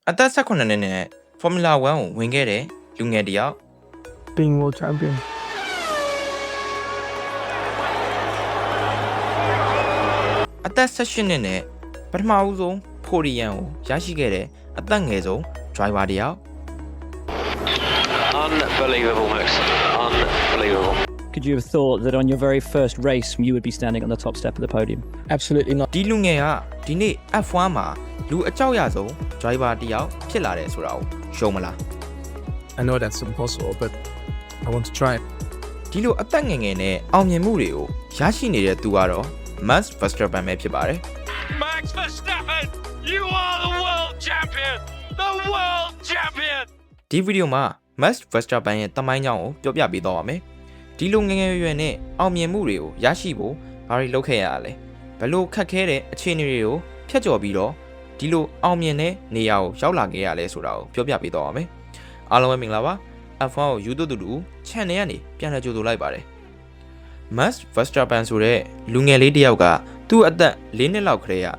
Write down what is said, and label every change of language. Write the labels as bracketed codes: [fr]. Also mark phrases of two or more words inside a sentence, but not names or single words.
[my] အသက်18နှစ်နဲ့ Formula 1ကိုဝင်ခဲ့တဲ့လူငယ်တစ်ယောက် [en] being world champion [my] အသက်18နှစ်နဲ့ပထမဦးဆုံးဖိုဒီယမ်ကိုရရှိခဲ့တဲ့အသက်ငယ်ဆုံး driver တစ်ယောက် [en] Unbelievable, Max. Unbelievable. Could you have thought that on your very first race you would be standing on the top step of the podium? absolutely not [my] ဒီလူငယ်ကဒီနေ့ F1 မှာလူအကြောက်ရဆုံး driver တစ်ယောက်ဖြစ်လာတယ်ဆိုတာကိုရှုံးမလား [en] I know that's impossible but I want to try [my] ဒီလိုအသက်ငယ်ငယ်နဲ့အောင်မြင်မှုတွေကိုရရှိနေတဲ့သူကတော့ Max Verstappen ပဲဖြစ်ပါတယ် [en] Max Verstappen, you are the world champion. The world champion. [my] ဒီဗီဒီယိုမှာ Max Verstappen ရဲ့တမိုင်းကြောင်းကိုပြောပြပေးသွားပါမယ်ဒီလိုငယ်ငယ်ရွယ်နဲ့အောင်မြင်မှုတွေကိုရရှိဖို့ဘာတွေလုပ်ခဲ့ရလဲဘယ်လိုခက်ခဲတဲ့အခြေအနေတွေကိုဖျက်ကျော်ပြီးတော့ဒီလိုအောင်မြင်တဲ့နေရာကိုရောက်လာ ခဲ့ရလဲဆိုတာကိုပြောပြပေးသွားပါမယ်အားလုံးပဲမင်္ဂလာပါ F1 ကိုယူတူတူ channel ကနေပြန်လည်ကြိုဆိုလိုက်ပါတယ် Max Verstappen ဆိုတဲ့လူငယ်လေးတစ်ယောက်ကသူ့အသက်၄နှစ်လောက်ခရေက